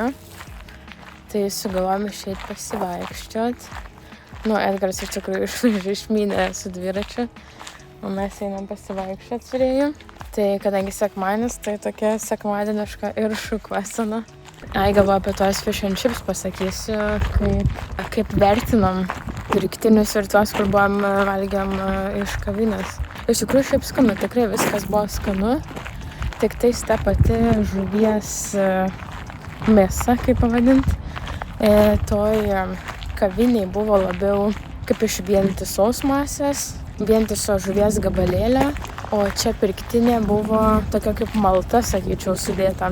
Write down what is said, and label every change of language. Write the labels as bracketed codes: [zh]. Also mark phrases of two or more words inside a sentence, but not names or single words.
[lt] Tai sugalvojom išeit pasivaikščiot. Edgaras iš tikrųjų išmynė su dviračiu, o mes einam pasivaikščiot su Rėju. Tai kadangi sekmadienis, tai tokia sekmadieniška ir šukuosena. Galvoju apie tuos [en] fish and chips [lt] pasakysiu, kaip vertinom pirktinius ir tuos, kur valgėm iš kavinės. Iš tikrųjų šiaip skanu, tikrai viskas buvo skanu, tik tais ta pati žuvies mėsa, kaip pavadinti. Toj kaviniai buvo labiau kaip iš vientisos masės, vientiso žuvies gabalėlio, o čia pirktinė buvo tokia kaip malta, sakyčiau, sudėta.